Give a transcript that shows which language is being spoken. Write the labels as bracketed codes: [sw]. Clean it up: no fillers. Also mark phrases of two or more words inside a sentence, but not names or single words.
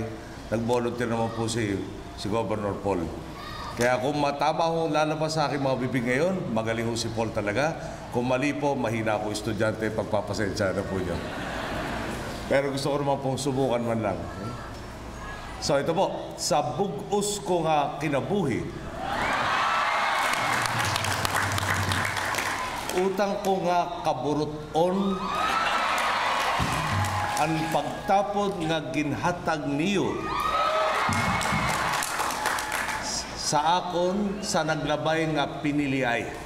[tl] Nag-volunteer naman po si Governor Paul. Kaya kung matama ho lalabas sa aking mga bibig ngayon, magaling ho si Paul talaga. Kung mali po, mahina ako estudyante, pagpapasensya na po nyo. Pero gusto ko naman pong subukan man lang. So ito po, [hil] sa bugos ko nga kinabuhi, utang ko nga kaburuton, ang pagtapod nga ginhatag niyo sa akon sa naglabay nga piniliay.